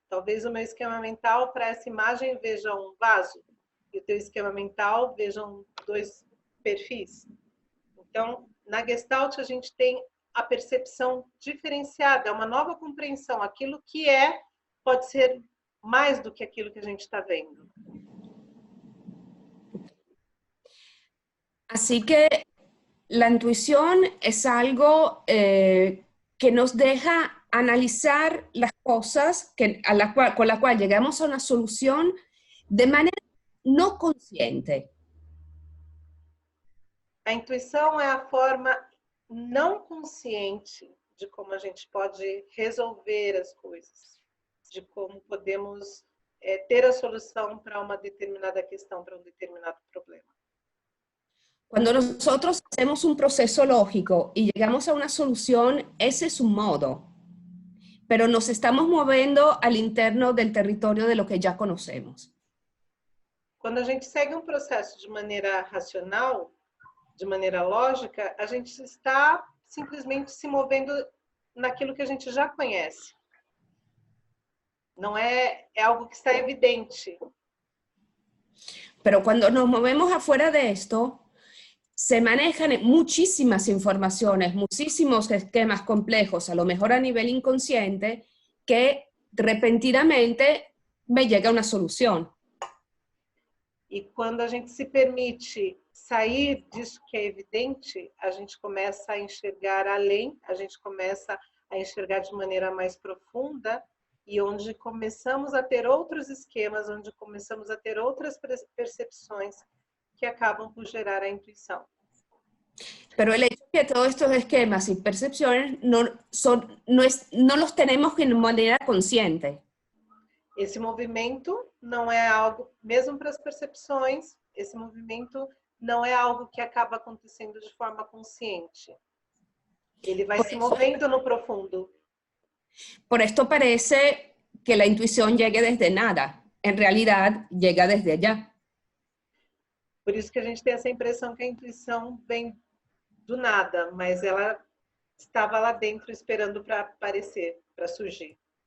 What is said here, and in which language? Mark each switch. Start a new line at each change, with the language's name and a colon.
Portuguese: Talvez o meu esquema mental para essa imagem veja um vaso e o teu esquema mental vejam 2 perfis. Então, na Gestalt a gente tem a percepção diferenciada, é uma nova compreensão. Aquilo que pode ser mais do que aquilo que a gente está vendo.
Spanish: Así que la intuición es algo que nos deja analizar las cosas con la cual llegamos a una solución de manera no consciente.
Portuguese: A intuição é a forma não consciente de como a gente pode resolver as coisas, de como podemos ter a solução para uma determinada questão, para um determinado problema.
Spanish: Cuando nosotros hacemos un proceso lógico y llegamos a una solución, ese es un modo, pero nos estamos moviendo al interno del territorio de lo que ya conocemos.
Portuguese: Quando a gente segue um processo de maneira racional, de maneira lógica, a gente está simplesmente se movendo naquilo que a gente já conhece. Não é algo que está evidente.
Spanish: Pero cuando nos movemos afuera de esto, se manejan muchísimas informaciones, muchísimos esquemas complejos, a lo mejor a nivel inconsciente, que repentinamente me llega una solución.
Portuguese: E quando a gente se permite sair disso que é evidente, a gente começa a enxergar além, a gente começa a enxergar de maneira mais profunda e onde começamos a ter outros esquemas, onde começamos a ter outras percepções que acabam por gerar a intuição.
Spanish: Pero el hecho de que todos estos esquemas y percepciones no los tenemos de manera consciente.
Portuguese: Esse movimento não é algo, mesmo para as percepções, esse movimento não é algo que acaba acontecendo de forma consciente. Ele vai se movendo no profundo.
Spanish: Por esto parece que la intuición llegue desde nada. En realidad, llega desde allá.
Portuguese: Por isso que a gente tem essa impressão que a intuição vem do nada, mas ela estava lá dentro esperando para aparecer, para surgir.